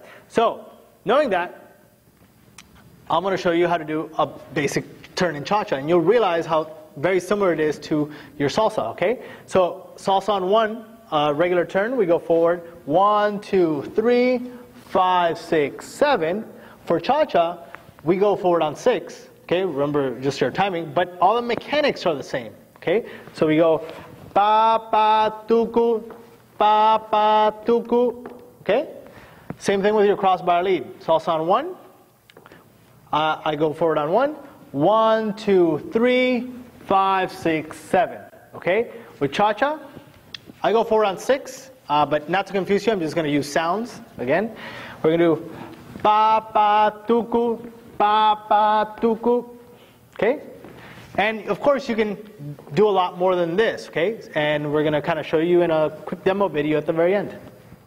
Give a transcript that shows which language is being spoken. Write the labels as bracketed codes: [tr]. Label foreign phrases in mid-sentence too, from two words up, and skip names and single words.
[en] So knowing that, I'm going to show you how to do a basic turn in cha-cha, and you'll realize how very similar it is to your salsa, okay? So salsa on 1, regular turn, we go forward 1, 2, 3, 5, 6, 7. For cha-cha, we go forward on 6, okay? Remember just your timing, but all the mechanics are the same, okay? So we go pa, pa, tuku, pa, pa, tuku, okay? Same thing with your crossbar lead. Salsa on 1, I go forward on 1, 1, 2, 3, 5, 6, 7, okay? With cha-cha, I go forward on 6, but not to confuse you, I'm just going to use sounds again. We're going to do pa, pa, tuku, pa, pa, tuku, okay? And of course you can do a lot more than this, okay? And we're going to kind of show you in a quick demo video at the very end.